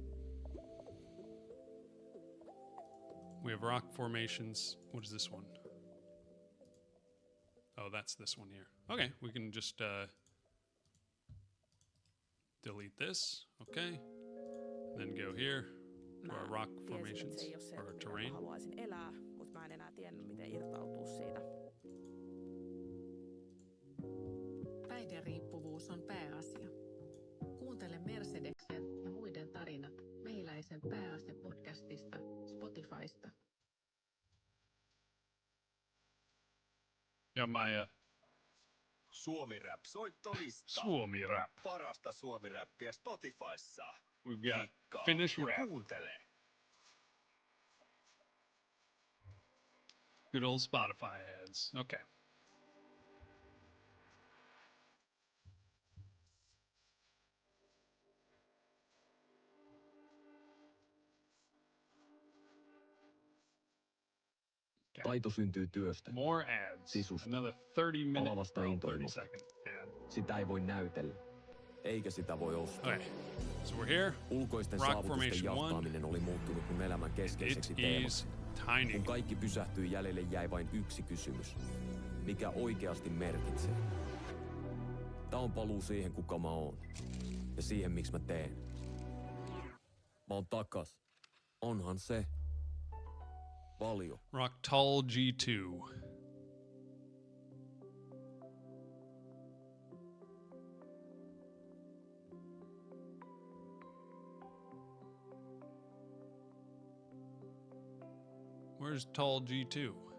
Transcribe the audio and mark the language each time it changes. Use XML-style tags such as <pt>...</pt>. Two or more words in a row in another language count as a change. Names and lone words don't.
<en>We have rock formations. What is this one? Oh, that's this one here. Okay, we can just delete this. Okay, then go here to our rock formations or our terrain.</en> <fi>Haluaisin elää, mutta mä en enää tiennyt, miten irtautua siitä. Päihderiippuvuus on pääasia. Kuuntele Mercedeksen ja muiden tarinat Mehiläisen pääase-podcastista Spotifysta. Ja Maija. Suomi-rap-soittolista. Suomi-rap. Parasta suomi-räppiä Spotifyssa.</fi> <en>We've got</en> <fi>Klikkaa</fi> <en>Finnish</en> <fi>ja</fi> <en>rap.</en> <fi>kuuntele.</fi> <en>Good old Spotify ads. Okay.</en> <fi>Taito syntyy työstä.</fi> <en>More ads.</en> <fi>Sisusta.</fi> <en>Another 30 minutes.</en> <fi>Palavasta</fi> <en>30</en> <fi>intohimosta.</fi> <en>second ad.</en> <fi>Sitä ei voi näytellä. Eikä sitä voi ostaa.</fi> <en>Okay. So we're here.</en> <fi>Ulkoisten</fi> <en>Rock</en> <fi>saavutusten</fi> <en>formation one.</en> <fi>jahtaaminen oli muuttunut mun elämän keskeiseksi</fi> <en>It</en> <fi>teemaksi.</fi> <en>is Tiny.</en> <fi>Kun kaikki pysähtyi, jäljelle jäi vain yksi kysymys. Mikä oikeasti merkitsee? Tää on paluu siihen, kuka mä oon. Ja siihen, miksi mä teen. Mä oon takas. Onhan se. Paljon.</fi> <en>Rocktall G2. Where's Tall G2?</en>